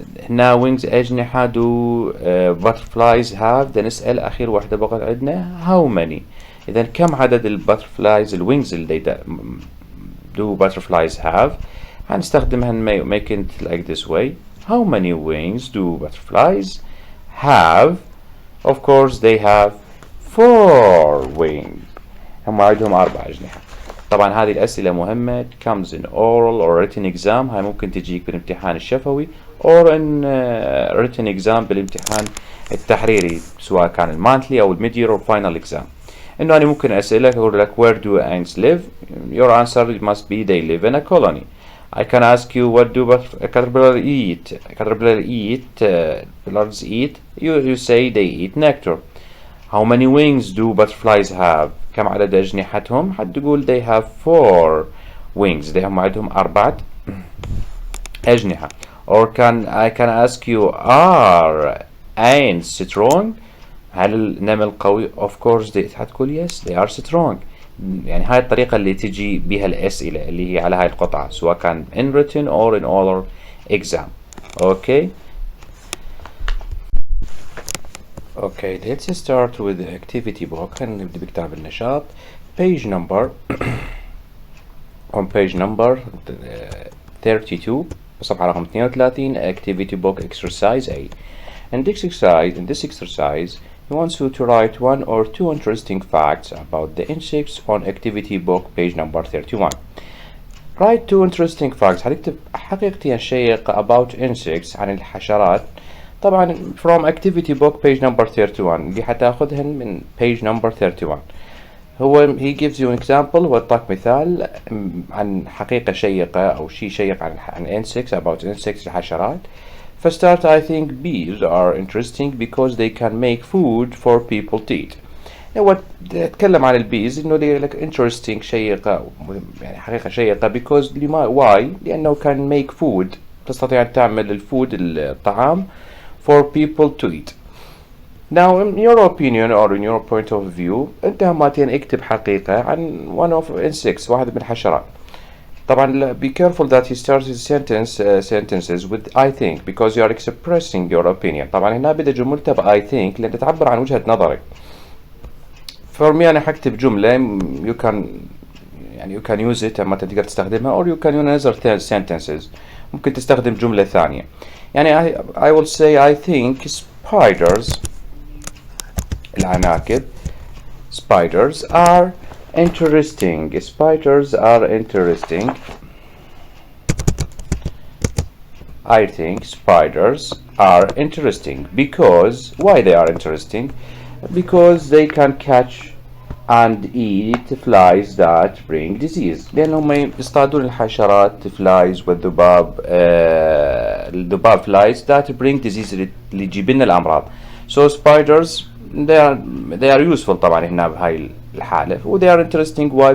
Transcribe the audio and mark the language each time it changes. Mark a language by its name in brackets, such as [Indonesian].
[English] هنا wings أجنحة do butterflies have. [Arabic] نسأل آخر وحدة بقت عندنا how many. إذا كم عدد البutterflies الwings اللي [English] do butterflies have. هنستخدمها make it like this way. how many wings do butterflies have? of course they have 4 wings. [Arabic] هم عندهم 4 أجنحة. طبعا هذه الأسئلة مهمة [English] comes in oral or written exam. [Arabic] هاي ممكن تجيك بالامتحان الشفوي [English] or in written exam [Arabic] بالامتحان التحريري سواء كان المانثلي أو الميدير أو final exam. إنه أنا ممكن أسألك أقول لك [English] where do ants live? your answer must be they live in a colony. I can ask you what do caterpillars eat? Caterpillars eat. You say they eat nectar. How many wings do butterflies have? [Arabic] كم عدد أجنحتهم؟ حتقول [English] they have 4 wings. [Arabic] they هم عندهم 4 أجنحة. [English] or I can ask you are ants strong? [Arabic] هل النمل قوي؟ [English] of course حتقول yes they are strong. [Arabic] يعني هاي الطريقة اللي تجي بها الأسئلة اللي هي على هاي القطعة سواء كان [English] in written or in oral exam. Okay. Okay, let's start with the activity book. [Arabic] خلينا نبدأ بكتاب النشاط. [English] page number on page number 32 [Arabic] صفحة رقم 32 [English] activity book exercise A. In this exercise he wants you to write 1 or 2 interesting facts about the insects on activity book page number 31. Write 2 interesting facts. [Arabic] هتكتب حقيقة شيقة [English] about insects [Arabic] عن الحشرات. [English] طبعا from activity book page number 31 [Arabic] اللي حتاخذهن من [English] page number 31. هو he gives you an example. [Arabic] هو يعطيك مثال عن حقيقة شيقة أو شيء شيق عن insects [English] about insects [Arabic] الحشرات. [English] فstart I think bees are interesting because they can make food for people to eat. [Arabic] هو يتكلم عن البيز إنه لك interesting شيقة يعني حقيقة شيقة because why؟ لأنه [English] can make food [Arabic] تستطيع أن تعمل الفود الطعام [English] for people to eat. Now in your opinion or in your point of view [Arabic] أنت هماتين اكتب حقيقة عن [English] one of insects [Arabic] واحد من الحشرات. [English] طبعا be careful that he starts his sentences with I think because you are expressing your opinion. [Arabic] طبعا هنا بدأ جملته ب I think لأن تعبر عن وجهة نظرك. [English] For me [Arabic] أنا حكتب جملة [English] you can use it [Arabic] أما تقدر تستخدمها [English] or you can use other sentences. [Arabic] ممكن تستخدم جملة ثانية. [English] يعني I will say I think spiders العناكب spiders are interesting. Spiders are interesting. I think spiders are interesting because why they are interesting? Because they can catch and eat flies that bring disease. [Arabic] لأنهم يصطادون الحشرات flies والذباب الذباب [English] flies that bring disease [Arabic] اللي يجيب لنا الأمراض. [English] So spiders they are useful [Arabic] طبعا هنا بهاي الحالة [English] و they are interesting. Why?